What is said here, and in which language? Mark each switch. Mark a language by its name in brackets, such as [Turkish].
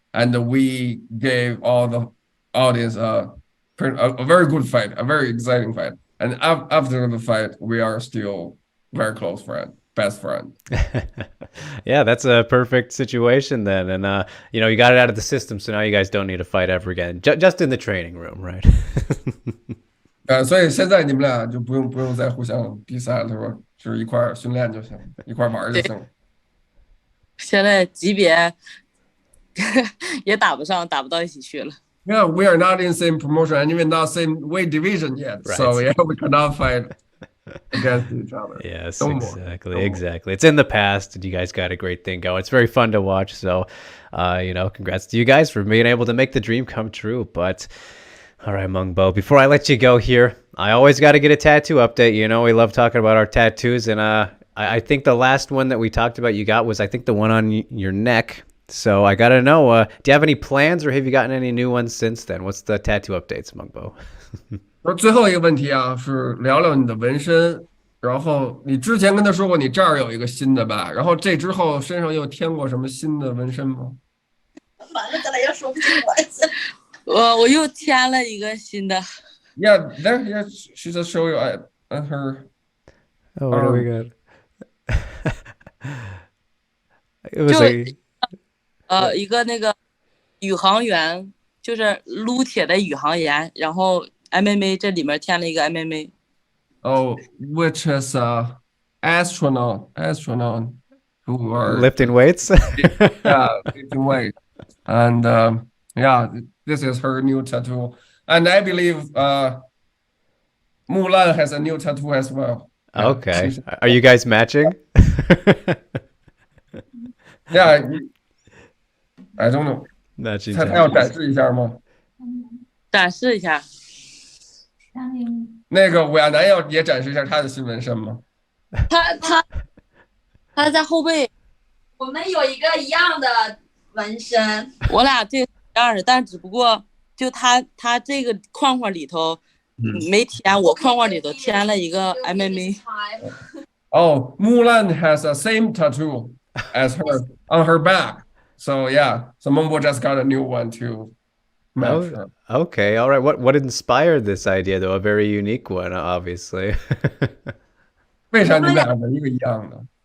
[English] And we gave all the audience a very good fight, a very exciting fight. And after the fight, we are still very close friend, best friend. Yeah, that's a perfect situation then. And, you know, you got it out of the system, so now you guys don't need to fight ever again. Just in the training room, right? [Chinese] 所以现在你们俩就不用再互相比赛了，是吧？就是一块训练就行，一块玩就行。现在级别也打不到一起去了。 [English] Yeah, we are not in same promotion and even not same weight division yet. Right. So yeah, we cannot fight against each other. Yes, No exactly, more. exactly. It's in the past, and you guys got a great thing going. It's very fun to watch. So, you know, congrats to you guys for being able to make the dream come true. But all right, Meng Bo, before I let you go here, I always got to get a tattoo update. You know, we love talking about our tattoos, and I think the last one that we talked about you got was, I think, the one on your neck. So I got to know, do you have any plans or have you gotten any new ones since then? What's the tattoo updates, Meng Bo? [Chinese] 最后一个问题啊，是聊聊你的纹身。然后你之前跟他说过你这儿有一个新的吧？然后这之后身上又添过什么新的纹身吗？完了，咱俩又说不清了。我又添了一个新的。 [English] Yeah, there. Yeah, she just show you on her. Oh, what do we got? It was like... [Chinese] 一个那个宇航员，就是撸铁的宇航员，然后 MMA 这里面添了一个 MMA。 [English] Oh, which is astronaut who are lifting weights. Yeah, lifting weight, and yeah, this is her new tattoo, and I believe Mulan has a new tattoo as well. Okay, are you guys matching? Yeah. I don't know. [Chinese] 他要展示一下吗？展示一下。那个武亚男也展示一下他的新纹身吗？他在后背。我们有一个一样的纹身，我俩这一样的，但只不过就他这个框框里头没填，我框框里头填了一个 MMA。 [English] Oh, Mulan has the same tattoo as her on her back. So yeah, so Meng Bo just got a new one to match her. Okay, all right. What inspired this idea though? A very unique one, obviously. [Chinese] 为啥你们俩纹一个一样的？